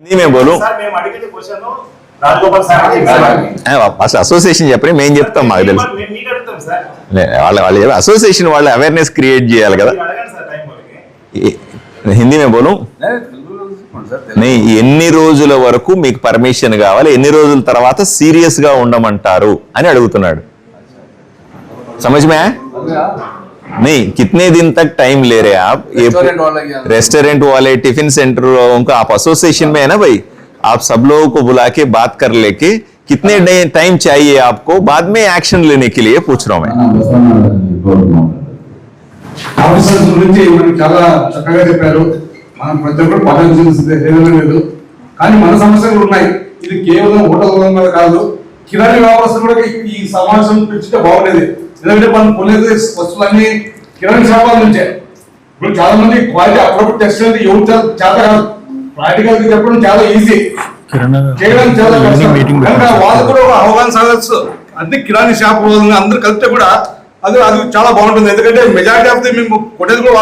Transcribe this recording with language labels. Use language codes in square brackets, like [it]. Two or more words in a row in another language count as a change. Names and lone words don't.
[hi] मैं बोलूं [te] అసోసియేషన్ చెప్పని మేము చెప్తాం మాకు తెలుసు వాళ్ళు అసోసియేషన్ వాళ్ళు [en] awareness create [te] చేయాలి కదా [hi] हिंदी में बोलूं नहीं [te] ఎన్ని రోజుల వరకు మీకు పర్మిషన్ కావాలి ఎన్ని రోజుల తర్వాత సీరియస్ గా ఉండమంటారు అని అడుగుతున్నాడు [hi] समझ में आया नहीं कितने दिन तक टाइम ले रहे हैं आप ये रेस्टोरेंट वाले [en] tiffin center [hi] उनको आप एसोसिएशन में है ना भाई आप सब लोगों को बुला के बात कर लेके कितने टाइम चाहिए आपको बाद में एक्शन लेने के लिए पूछ रहा हूं मैं [te] మనం ప్రతి ఒక్కరు పాటించాల్సింది కానీ మన సమస్యలు ఉన్నాయి ఇది కేవలం హోటల్ మీద కాదు కిరాణా వ్యాపారస్తులు కూడా ఈ సమావేశం పెంచితే బాగుండేది ఎందుకంటే మనం కొనేది వస్తువులన్నీ కిరాణా షాపుల నుంచే ఇప్పుడు చాలా మంది క్వాలిటీ అప్పుడప్పుడు టెస్ట్ అనేది ఎవరు చాలా కాదు ప్రాక్టికల్ చెప్పడం చాలా ఈజీ చేయడం చాలా కష్టం కనుక వాళ్ళు కూడా ఒక అవగాహన సాధచ్చు అన్ని కిరాణా షాప్ అందరూ కలిపితే కూడా అది చాలా బాగుంటుంది ఎందుకంటే [en] majority of the [te] మేము కొనేది కూడా